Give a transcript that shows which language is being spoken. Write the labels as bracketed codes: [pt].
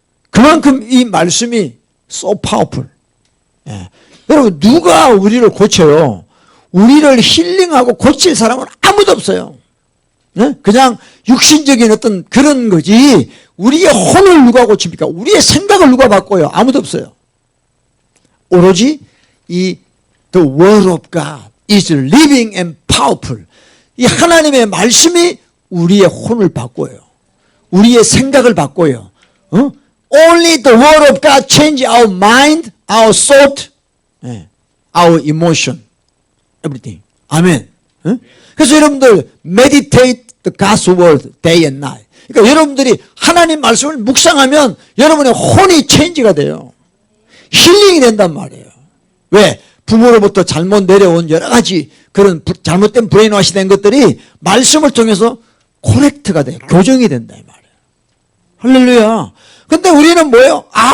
[ko] 그만큼 이 말씀이 [en] so powerful. [ko] 예. 여러분 누가 우리를 고쳐요? 우리를 힐링하고 고칠 사람은 아무도 없어요. 예? 그냥 육신적인 어떤 그런 거지 우리의 혼을 누가 고칩니까? 우리의 생각을 누가 바꿔요? 아무도 없어요. 오로지 이 [en] The Word of God is living and powerful. [ko] 이 하나님의 말씀이 우리의 혼을 바꿔요. 우리의 생각을 바꿔요. [en] Only the Word of God change our mind, our thought, our emotion, everything. [ko] 아멘. 그래서 여러분들 [en] meditate the God's Word day and night. [ko] 그러니까 여러분들이 하나님 말씀을 묵상하면 여러분의 혼이 체인지가 돼요. 힐링이 된단 말이에요. 왜? 부모로부터 잘못 내려온 여러 가지 그런 잘못된 브레인와시 된 것들이 말씀을 통해서 코렉트가 돼요. 교정이 된다 이 말이에요. 할렐루야. 근데 우리는 뭐예요?